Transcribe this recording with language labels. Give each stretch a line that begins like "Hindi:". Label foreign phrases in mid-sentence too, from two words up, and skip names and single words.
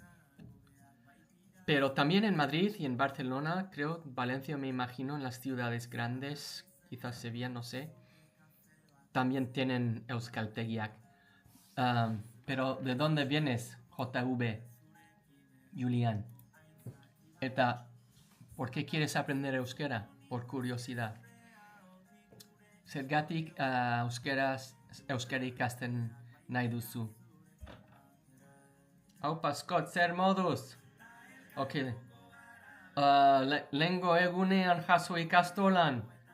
Spanish: Pero también en Madrid y en Barcelona, creo, Valencia me imagino, en las ciudades grandes, quizás Sevilla, no sé. También tienen Euskaltegiak. Pero ¿de dónde vienes, JV? Julián. Eta, ¿por qué quieres aprender euskera? Por curiosidad.
Basque: Zergatik euskera ikasten nahi duzu. Aupa, Scott, zer moduz? Okay. Lengo egunean jaso ikastolan.